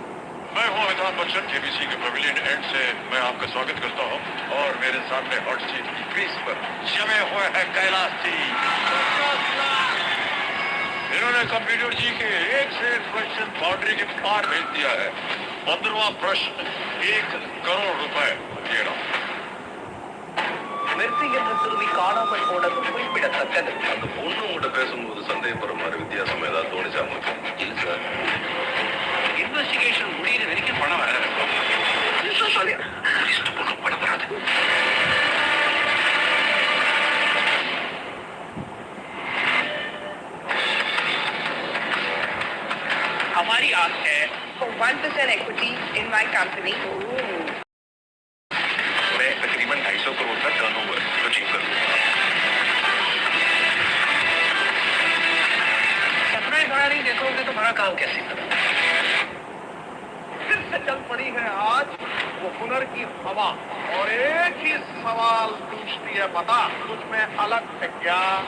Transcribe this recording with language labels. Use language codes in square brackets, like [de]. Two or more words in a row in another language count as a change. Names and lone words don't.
[hi] मैं हूं अमिताभ बच्चन, केबीसी के [en] pavilion end [hi] से मैं आपका स्वागत करता हूं और मेरे सामने [en] hot seat [hi] की क्रीज पर जमे हुए हैं कैलाश जी। इन्होंने कंप्यूटर जी के एक से एक [en] question boundary [hi] के पार भेज दिया है। 15वां प्रश्न 1 करोड़ रुपए ये रहा। [ta] மெர்சி என்ற சிறுமி காணாமல் போனது குறிப்பிடத்தக்கது. அந்த பொண்ணு உங்கள்கிட்ட பேசும்போது சந்தேகப்படுற மாதிரி வித்தியாசம் ஏதாவது தோணுச்சா உங்களுக்கு? இல்ல சார். இன்வெஸ்டிகேஷன் முடியிற வரைக்கும் பணம் வேற இருக்கும். பணம் வராது. [hi] हमारी आस है [en] for 1% equity in my company. [hi] मैं तकरीबन 250 करोड़ का [en] turnover achieve [hi] करूंगा। सपना बड़ा नहीं देखोगे तो बड़ा काम कैसे करोगे? फिर से चल पड़ी है आज वो हुनर की हवा और एक ही सवाल पूछती है, बता कुछ में अलग है क्या?